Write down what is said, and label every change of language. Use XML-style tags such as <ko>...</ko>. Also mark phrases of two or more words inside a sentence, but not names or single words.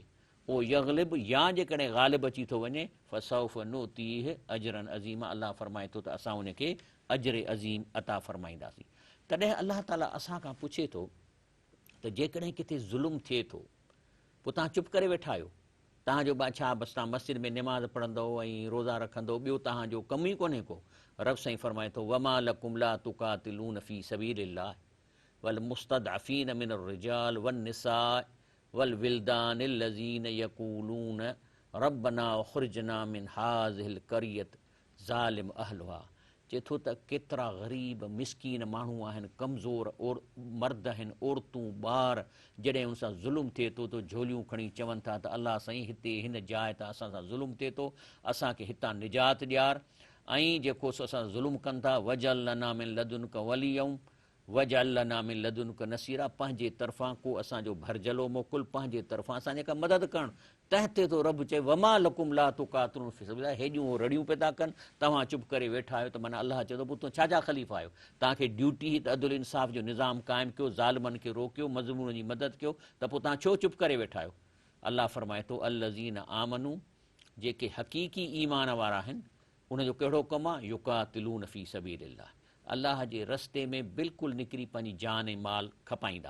<sd>पोइ यग़लिब या जेकॾहिं ग़ालिब अची थो वञे</sd> <ar>فسوف نؤتيه أجرا عظيما,</ar> <sd>अल्लाह फरमाए थो त असां उनखे अजर अज़ीम अता फरमाईंदासीं। तॾहिं अल्लाह ताला असां खां पुछे थो त जेकॾहिं किथे ज़ुल्म थिए थो पोइ तव्हां चुप करे वेठा आहियो, तव्हांजो छा बसि तव्हां मस्जिद में निमाज़ पढ़ंदव ऐं रोज़ा रखंदव, ॿियो तव्हांजो कमु ई कोन्हे को। रब साईं फरमाए थो</sd> <ar>وما لكم لا تقاتلون في سبيل الله والمستضعفين من الرجال والنساء والولدان الذين يقولون ربنا أخرجنا من هذه القرية الظالم أهلها.</ar> <sd>चए थो त केतिरा ग़रीब मिसकीन माण्हू आहिनि, कमज़ोर और मर्द आहिनि, औरतूं, ॿार, जॾहिं हुन सां ज़ुल्म थिए थो त झोलियूं खणी चवनि था त अल्लाह साईं हिते हिन जाइ तां असां सां ज़ुल्म थिए थो, असांखे हितां निजात ॾियार। ऐं जेको सो असां ज़ुल्म कनि था</sd> <ar>واجعل لنا من لدنك وليا واجعل لنا من لدنك نصيرا,</ar> <sd>पंहिंजे तरफ़ां को असांजो भरजलो मोकिल, पंहिंजे तरफ़ां असां जेका मदद करणु। तंहिं ते थो रब चए</sd> <ar>وما لكم لا تقاتلون في سبيل الله,</ar> <sd>हेॾियूं रड़ियूं पिया था कनि, तव्हां चुप करे वेठा आहियो। त माना अल्लाह चए थो पोइ तूं छाजा ख़लीफ़ा आहियो, तव्हांखे ड्यूटी त अदुल इंसाफ़ जो निज़ाम क़ाइमु कयो, ज़ालिमनि खे रोकियो, मज़लूमनि जी मदद कयो, त पोइ तव्हां छो चुप करे वेठा आहियो। अल्लाह फरमाए थो</sd> <ar>الذين آمنوا,</ar> <sd>जेके हक़ीक़ी ईमान वारा आहिनि, उनजो कहिड़ो कमु आहे,</sd> <ar>يقاتلون في سبيل الله,</ar> <sd>अल्लाह जे रस्ते में बिल्कुलु निकिरी पंहिंजी जान ऐं माल खपाईंदा।</sd>